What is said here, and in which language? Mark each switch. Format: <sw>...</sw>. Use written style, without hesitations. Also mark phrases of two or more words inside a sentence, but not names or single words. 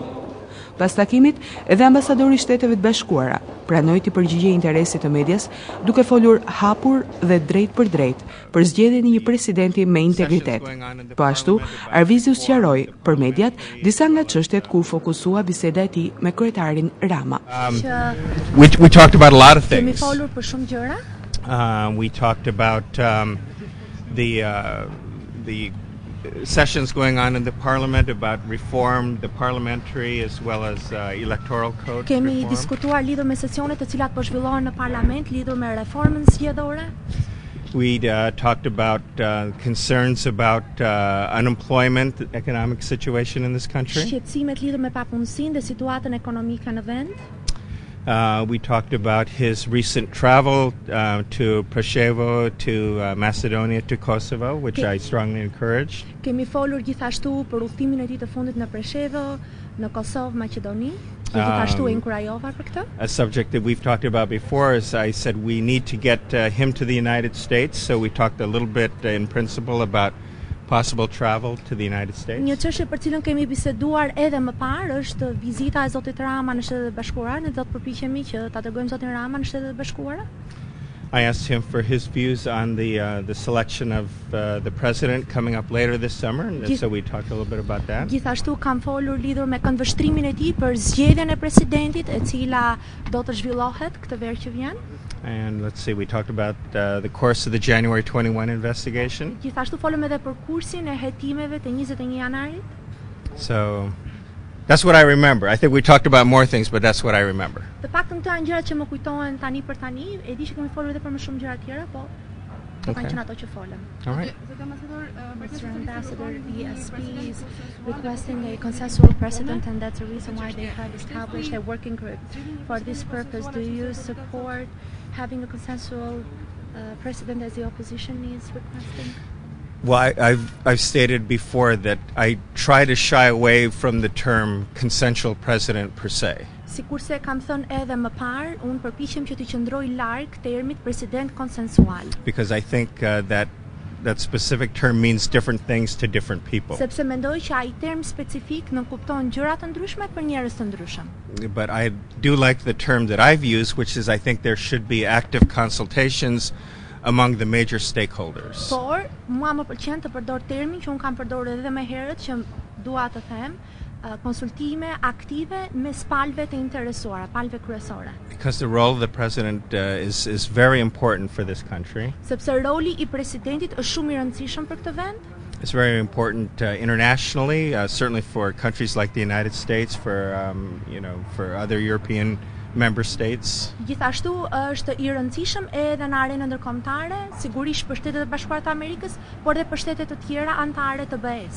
<sq>Pas takimit, edhe ambasadori i Shteteve të Bashkuara pranoi të përgjigjej interesit të medias, duke folur hapur dhe drejt për zgjedhjen e një presidenti me integritet. Po ashtu, Arvizu sqaroi për mediat disa nga çështjet ku fokusua biseda e tij me kryetarin Rama.</sq> <en>We talked about a lot of</en> <sq>Kemi</sq> <en>things.</en> <sq>folur për shumë gjëra.</sq> <en>We talked about the sessions going on in the parliament, about reform, the parliamentary as well as electoral code</en> <sq>Kemi</sq> <en>reform.</en> <sq>diskutuar lidhur me sesionet të cilat po zhvillohen në parlament lidhur me reformën zgjedhore.</sq> <en>We talked about concerns about unemployment, the economic situation in this country.</en> <sq>Shqetësimet lidhur me papunësinë dhe situatën ekonomike në vend.</sq> <en>We talked about his recent travel to Preševo, to Macedonia, to Kosovo, which I strongly encourage.</en> <sq>Kemi folur gjithashtu për udhëtimin e tij të fundit në Preševo, në Kosovë, Maqedoni. Gjithashtu e inkurajova për këtë.</sq> <en>A subject that we've talked about before is I said we need to get him to the United States, so we talked a little bit in principle about possible travel to the United States.</en> <sq>Një çështje për cilën kemi biseduar edhe më parë është vizita e zotit Rama në Shtetet e Bashkuara, ne do të përpiqemi që ta dërgojmë zotin Rama në Shtetet e Bashkuara.</sq> <en>I asked him for his views on the selection of the president coming up later this summer, and so we talked a little bit about that.</en> <sq>Gjithashtu kam folur lidhur me këndvështrimin e tij për zgjedhjen e presidentit, e cila do të zhvillohet këtë verë që vjen.</sq> <en>And let's see, we talked about the course of the January 21 investigation.</en> <sq>Gjithashtu folëm edhe për kursin e hetimeve të 21 janarit.</sq> <en>So that's what I remember. I think we talked about more things, but that's what I remember.</en> <sq>Të paktën këto janë gjërat që më kujtohen tani për tani. E di që kemi folur edhe për më shumë gjëra tjera, po kanë qenë ato që folëm.</sq> <en>All right. Mr. Ambassador, the ESP is requesting a consensual precedent, and that's the reason why they have established a working group for this purpose. Do you support having a consensual precedent as the opposition is requesting? Well, I've stated before that I try to shy away from the term consensual president per se.</en> <sq>Sikurse kam thënë edhe më parë, unë përpiqem që të qëndroj larg termit president konsensual.</sq> <en>Because I think that specific term means different things to different people.</en> <sq>Sepse mendoj që ai term specifik nënkupton gjëra të ndryshme për njerëz të ndryshëm.</sq> <en>But I do like the term that I've used, which is I think there should be active consultations among the major stakeholders.</en> <sq>Por, mua më pëlqen të përdor termin që unë kam përdorur edhe më herët, që dua të them konsultime aktive mes palëve të interesuara, palëve kryesore.</sq> <en>Because the role of the president is very important for this country.</en> <sq>Sepse roli I presidentit është shumë I rëndësishëm për këtë vend.</sq> <en>It's very important internationally, certainly for countries like the United States, for other European member states.</en> <sq>Gjithashtu është I rëndësishëm edhe në arenën ndërkombëtare, sigurisht për Shtetet e Bashkuara të Amerikës, por edhe për shtete të tjera anëtare të BE-s.</sq>